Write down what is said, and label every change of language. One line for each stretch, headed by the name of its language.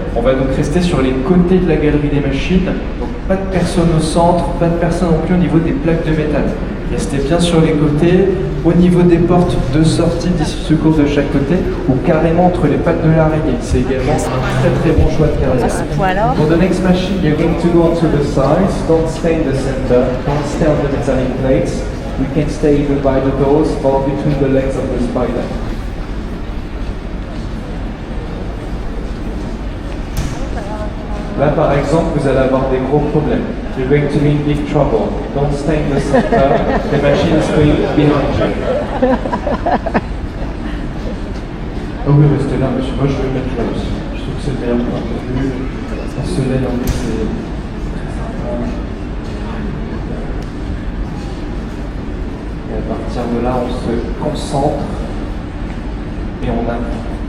French: On va donc rester sur les côtés de la galerie des machines, donc pas de personne au centre, pas de personne non plus au niveau des plaques de métal. Restez bien sur les côtés, au niveau des portes de sortie d'issue de secours de chaque côté, ou carrément entre les pattes de l'araignée. C'est également un très très bon choix de carrière.
English: For the next machine, you're going to go onto the sides, don't stay in the center, don't stay on the metallic plates. We can stay either by the doors or between the legs of the spider.
French: Là, par exemple, vous allez avoir des gros problèmes.
English: You're going to be in big trouble. Don't stay in the center. The machine is going behind you.
French: Oh oui, restez là, monsieur. Moi, je vais mettre là aussi. Je trouve que c'est le meilleur point de vue. Le soleil, en plus, c'est très sympa. Et à partir de là, on se concentre et on attend.